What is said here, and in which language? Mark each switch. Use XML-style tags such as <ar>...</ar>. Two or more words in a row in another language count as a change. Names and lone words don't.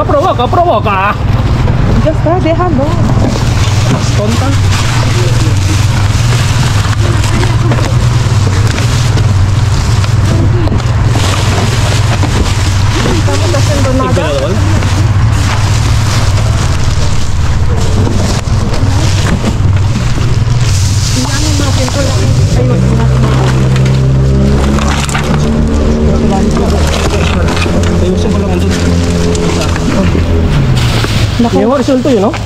<es>provoca. Ya está, déjalo. Mas tonta. No estamos haciendo nada.</es> <tl>Ayusin ko lang doon. Yung resulto yun, no?</tl>